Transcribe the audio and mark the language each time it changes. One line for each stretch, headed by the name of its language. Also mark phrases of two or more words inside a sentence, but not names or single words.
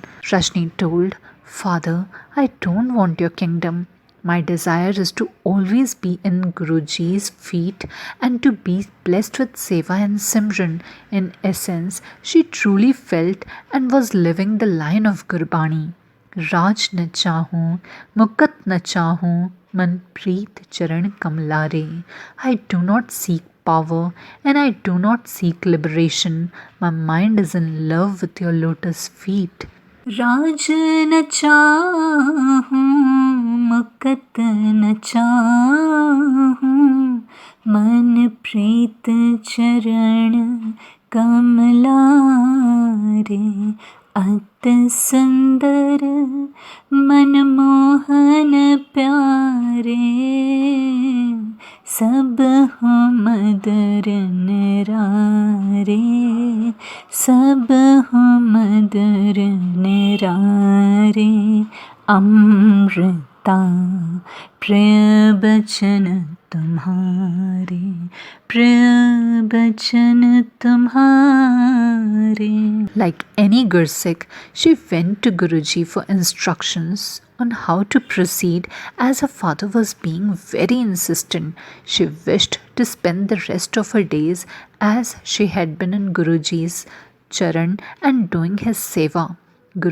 English: Rajni told, "Father, I don't want your kingdom. My desire is to always be in Guruji's feet and to be blessed with seva and simran." In essence, she truly felt and was living the line of Gurbani.
Punjabi: "Raj ਨ ਚਾਹੂੰ, ਮੁਕਤ ਨ ਚਾਹੂੰ, ਮਨ ਪ੍ਰੀਤ ਚਰਣ ਕਮਲਾਰੇ."
English: I do not seek power and I do not seek liberation. My mind is in love with your lotus feet.
Punjabi: "Raj ਨ ਚਾਹੂੰ, ਮੁਕਤ ਨ ਚਾਹੂੰ, ਮਨ ਪ੍ਰੀਤ ਚਰਣ ਕਮਲਾਰੇ। ਅਤ ਸੁੰਦਰ ਮਨਮੋਹਨ ਪਿਆਰੇ, ਸਭ ਹੋ ਮਦਰ ਨਿਰਾਰੇ, ਸਭ ਹੋ ਮਦਰ ਨਿਰਾਰੇ। ਅੰਮ੍ਰਿਤਾ ਪ੍ਰਿਯ ਬਚਨ ਤੁਮ੍ਹਾਰੇ, ਪ੍ਰਿਯ ਬਚਨ ਤੁਮ੍ਹਾਰੇ."
English: Like any Gursikh, she went to Guruji for instructions on how to proceed, as her father was being very insistent. She wished to spend the rest of her days as she had been in Guruji's charan and doing his seva.